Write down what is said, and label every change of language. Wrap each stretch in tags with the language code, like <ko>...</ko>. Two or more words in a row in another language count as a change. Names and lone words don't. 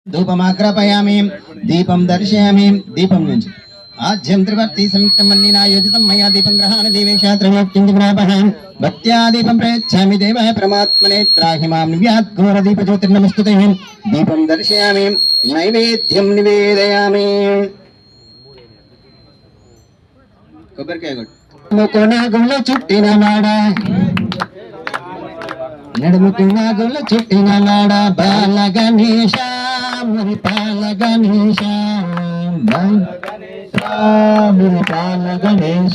<sa>धूपमाग्रापयामि दीपं दर्शयामि दीपं नुंचि आज्यं त्रिवर्ति संयुक्तमन्निना योजितं मया दीपं ग्रहाण देवेशात्रयोक्तिं भक्त्या दीपं प्रयच्छामि देवाय परमात्मने त्राहि मां निव्यात् घोरदीपज्योतिर्नमस्तुते दीपं दर्शयामि नैवेद्यं निवेदयामि</sa> <te>కొబ్బరికాయ కొట్టు నాగుల చుట్టిన నాడ నడుముకు నాగుల చుట్టిన నాడ బాల గణేశ మురి పాల గణేశ మురి పాల గణేశ</te>